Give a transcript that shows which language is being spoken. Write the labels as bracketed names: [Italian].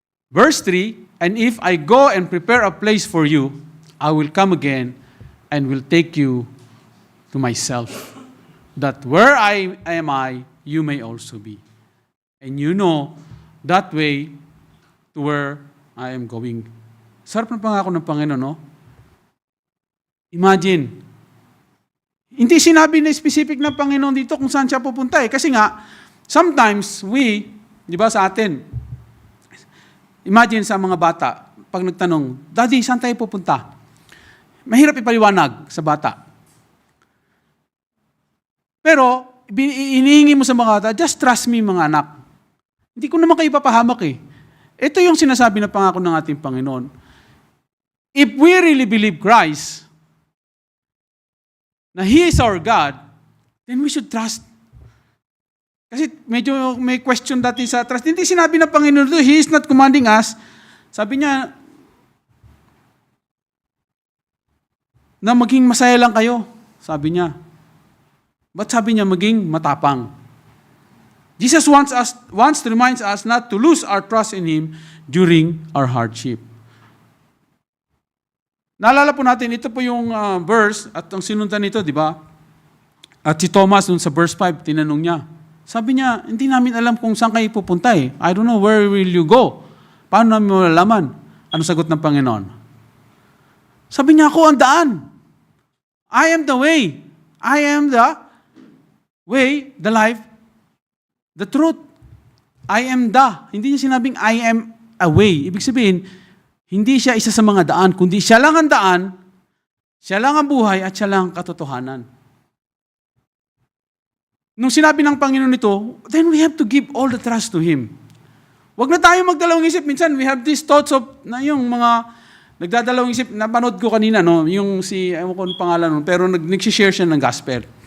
[English] Verse 3, and if I go and prepare a place for you, I will come again and will take you to myself, that where I am you may also be. And you know that way to where I am going. [Filipino] Sarap ng pangako ng Panginoon, no? Imagine, hindi sinabi na specific ng Panginoon dito kung saan siya pupunta eh. Kasi nga, sometimes di ba sa atin, imagine sa mga bata, pag nagtanong, [English] Daddy, [Filipino] saan tayo pupunta? Mahirap ipaliwanag sa bata. Pero, inihingi mo sa mga bata, [English] just trust me [Filipino] mga anak. Hindi ko naman kayo ipapahamak eh. Ito yung sinasabi na pangako ng ating Panginoon. [English] If we really believe Christ, na He is our God, then we should trust. [Filipino] Kasi medyo may question dati sa trust. Hindi sinabi ng Panginoon doon, [English] He is not commanding us. [Filipino] Sabi niya, na maging masaya lang kayo. Sabi niya. Ba't sabi niya maging matapang? [English] Jesus wants to remind us not to lose our trust in Him during our hardship. [Filipino] Naalala po natin, ito po yung verse at ang sinundan nito, di ba? At si Thomas, dun sa verse 5, tinanong niya. Sabi niya, hindi namin alam kung saan kayo pupunta eh. [English] I don't know, where will you go? [Filipino] Paano namin malalaman? Ano sagot ng Panginoon? Sabi niya, ako ang daan. [English] I am the way. I am the way, the life, the truth. I am the. [Filipino] Hindi niya sinabing [English] I am a way. [Filipino] Ibig sabihin, hindi siya isa sa mga daan, kundi siya lang ang daan, siya lang ang buhay, at siya lang ang katotohanan. Nung sinabi ng Panginoon ito, [English] then we have to give all the trust to Him. [Filipino] Huwag na tayo magdalawang isip. Minsan, [English] we have these thoughts of, [Filipino] na yung mga nagdadalawang isip, napanood ko kanina, no, yung si, ewan ko ang pangalan nun, pero nagsishare siya ng gospel.